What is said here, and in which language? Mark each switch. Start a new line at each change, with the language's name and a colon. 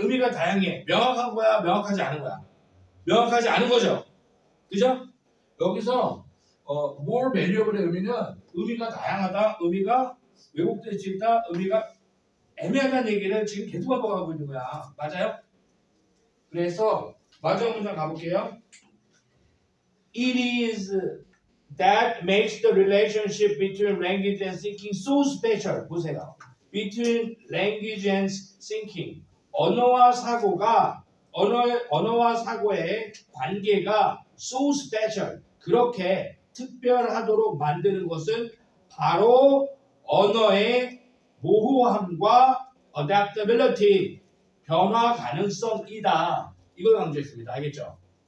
Korean: 명확한 거야, 명확하지 않은 거야. 명확하지 않은 거죠. 그죠? 여기서
English: more valuable
Korean: 의 의미는 의미가 다양하다, 의미가 왜곡될 수 있다, 의미가 애매하다는 얘기를 지금 계속 반복하고 있는 거야. 맞아요? 그래서 마지막 문장 가볼게요.
English: It is that makes the relationship between language and thinking so special.
Korean: 보세요.
English: Between language and thinking.
Korean: 언어와 사고의 관계가
English: so special.
Korean: 그렇게 특별하도록 만드는 것은 바로 언어의 모호함과 adaptability, 변화 가능성이다. 이걸 강조했습니다. 알겠죠?